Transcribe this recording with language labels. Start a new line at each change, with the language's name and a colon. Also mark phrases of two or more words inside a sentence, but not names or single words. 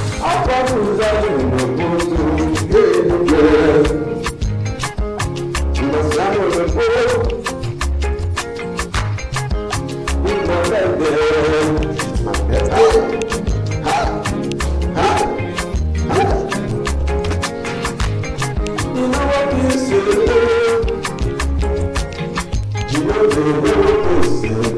Igbo: Akwa bụ ụzọ dị n'obodo eluigwe. Mbọsị ahụ na-ekwu, "Ịnọ n'ebe, ma bịa." Ha! Ha! Ha!
English: You know what you say, you know the way you say,